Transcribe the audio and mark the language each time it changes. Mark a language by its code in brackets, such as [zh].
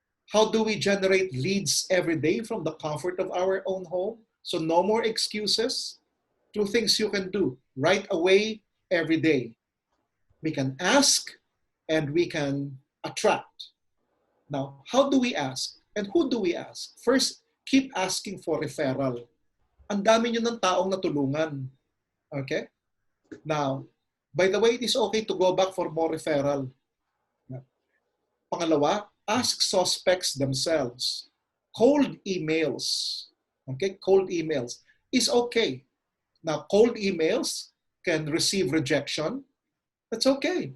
[en] How do we generate leads every day from the comfort of our own home? So no more excuses. Two things you can do right away, every day. We can ask and we can attract. Now, how do we ask? And who do we ask? First, keep asking for referral. [tl] Ang dami nyo ng taong natulungan. [en] Okay? Now, by the way, it is okay to go back for more referral. [tl] Pangalawa, [en] ask suspects themselves. Cold emails. Okay? Cold emails is okay. Now, cold emails can receive rejection. That's okay.